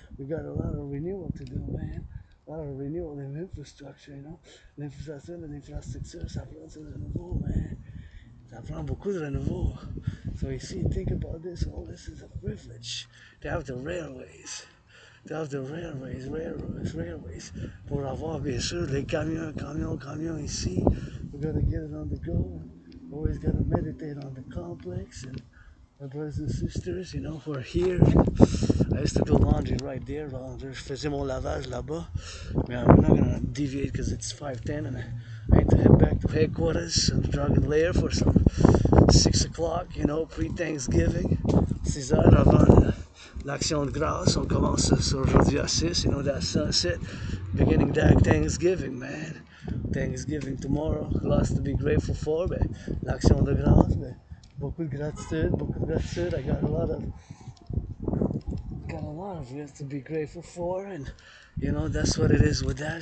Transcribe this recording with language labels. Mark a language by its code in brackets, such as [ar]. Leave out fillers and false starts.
[en] We got a lot of renewal to do, man. A lot of renewal in infrastructure, you know. [fr] L'infrastructure, ça prend du renouveau, man. Ça prend beaucoup de renouveau. [en] So you see, think about this, all this is a privilege to have the railways. the railways. [fr] Pour avoir, bien sûr, les camions ici. [en] We gotta get it on the go. Always gotta meditate on the complex. And my brothers and sisters, you know, we're here. I used to do laundry right there. [fr] Je faisais mon lavage là-bas. [en] Mais I'm not gonna deviate because it's 5:10 and I need to head back to headquarters on the Dragon Lair for some 6 o'clock, you know, pre-Thanksgiving. [fr] 6 heures avant l'Action de grâce. On commence aujourd'hui à 6, [en] you know, that sunset. Beginning that Thanksgiving, man. Thanksgiving tomorrow. Lots to be grateful for, but l'Action de grâce, but [fr] beaucoup de gratitude. [en] I got a lot of it to be grateful for, and you know, that's what it is with that.